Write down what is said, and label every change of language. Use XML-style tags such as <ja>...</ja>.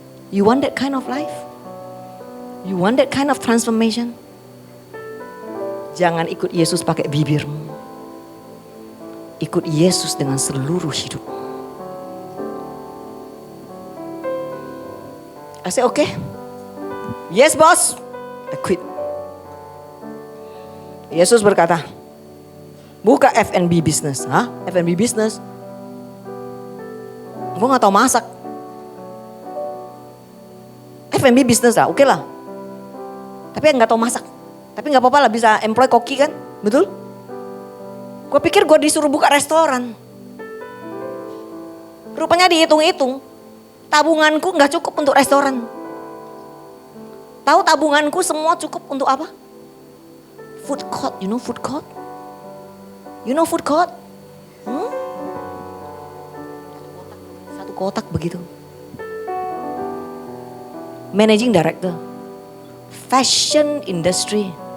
<en>You want that kind of life? You want that kind of transformation?</en> <id>Jangan ikut Yesus pakai bibirmu. Ikut Yesus dengan seluruh hidup.</id> <en>I say okay. Yes boss. I quit.</en> <id>Yesus berkata, buka F&B business. Hah? F&B business? Gue gak tahu masak. F&B business lah, oke lah. Tapi gak tahu masak. Tapi gak apa-apa lah, bisa employ koki kan, betul? Gue pikir gue disuruh buka restoran. Rupanya dihitung-hitung, tabunganku gak cukup untuk restoran. Tahu tabunganku semua cukup untuk apa?</id> <en>Food court, you know food court? You know food court?</en> <id>Satu kotak begitu.</id> <en>Managing Director, fashion industry.</en>